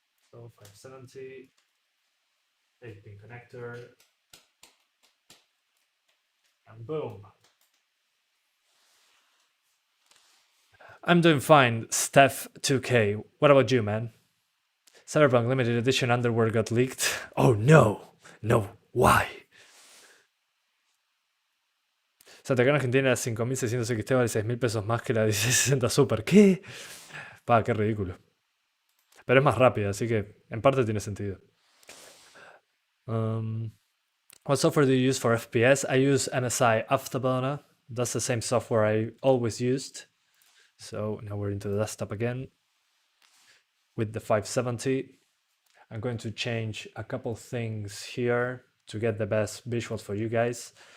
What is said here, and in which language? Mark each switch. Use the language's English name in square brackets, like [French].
[English] So 570, 8-pin connector, and boom. I'm doing fine, Steph 2K. What about you, man? Cyberpunk Limited Edition underwear got leaked. Oh no! No, why? [Spanish] Santiago en Argentina 5.600 XT vale 6.000 pesos más que la 1660 Super. ¿Qué? Pa, qué ridículo. Pero es más rápida, así que en parte tiene sentido. [English] What software do you use for FPS? I use MSI Afterburner. That's the same software I always used. So now we're into the desktop again with the 570. I'm going to change a couple things here to get the best visuals for you guys.